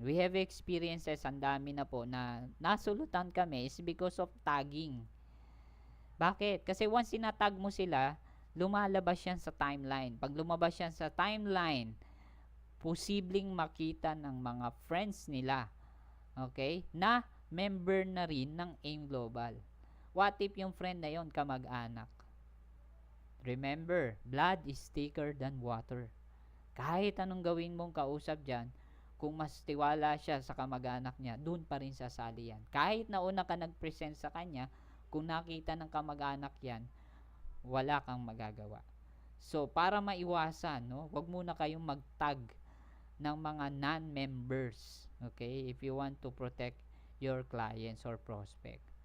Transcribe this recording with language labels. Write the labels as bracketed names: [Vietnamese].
[English] We have experiences, [Filipino] ang dami na po, na nasulutan kami [English] is because of tagging. [Filipino] Bakit? Kasi once sinatag mo sila, lumalabas yan sa timeline. Pag lumabas yan sa timeline, posibleng makita ng mga friends nila, okay, na member na rin ng AIM Global. [English] What if [Filipino] yung friend na yon kamag-anak? [English] Remember, blood is thicker than water. [Filipino] Kahit anong gawin mong kausap dyan, kung mas tiwala siya sa kamag-anak niya, dun pa rin sasali yan. Kahit nauna ka nag-present sa kanya, kung nakita ng kamag-anak yan, wala kang magagawa. So, para maiwasan, no, wag muna kayong mag-tag ng mga non-members. Okay? [English] If you want to protect your clients or prospect.